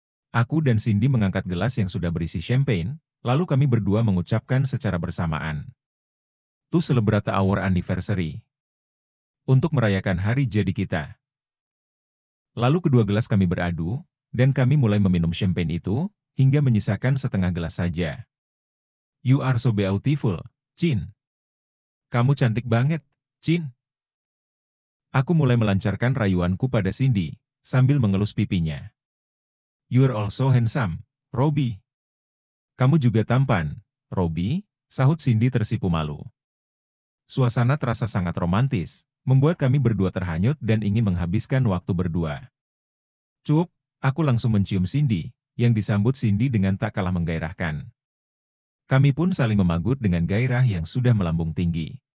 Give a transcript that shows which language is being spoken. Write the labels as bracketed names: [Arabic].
[Indonesian] Aku dan Cindy mengangkat gelas yang sudah berisi champagne, lalu kami berdua mengucapkan secara bersamaan. [English] To celebrate our anniversary. [Indonesian] Untuk merayakan hari jadi kita. Lalu kedua gelas kami beradu, dan kami mulai meminum champagne itu, hingga menyisakan setengah gelas saja. [English] You are so beautiful, Chin. [Indonesian] Kamu cantik banget, Chin. Aku mulai melancarkan rayuanku pada Cindy, sambil mengelus pipinya. [English] You're also handsome, Robi. [Indonesian] Kamu juga tampan, Robi, sahut Cindy tersipu malu. Suasana terasa sangat romantis, membuat kami berdua terhanyut dan ingin menghabiskan waktu berdua. Cup, aku langsung mencium Cindy, yang disambut Cindy dengan tak kalah menggairahkan. Kami pun saling memagut dengan gairah yang sudah melambung tinggi.